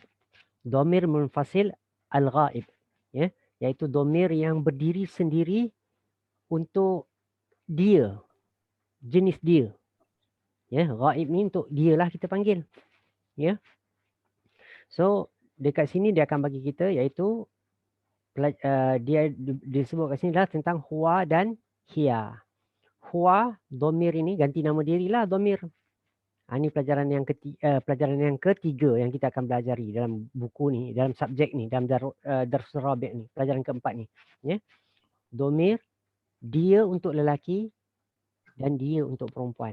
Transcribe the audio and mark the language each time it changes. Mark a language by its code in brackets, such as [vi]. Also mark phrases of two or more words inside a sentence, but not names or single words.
[ar] ضمير منفصل الغائب. [ms] Iaitu domir yang berdiri sendiri untuk dia. Jenis dia. Ghaib ni untuk dia lah kita panggil. So, dekat sini dia akan bagi kita iaitu dia disebut kat sini adalah tentang huwa dan hiya. Huwa, domir ini ganti nama dirilah domir. Ini pelajaran yang ketiga yang kita akan pelajari dalam buku ni, dalam subjek ni, dalam Darsul Rabi' ni, pelajaran keempat ni. Domir, dia untuk lelaki dan dia untuk perempuan.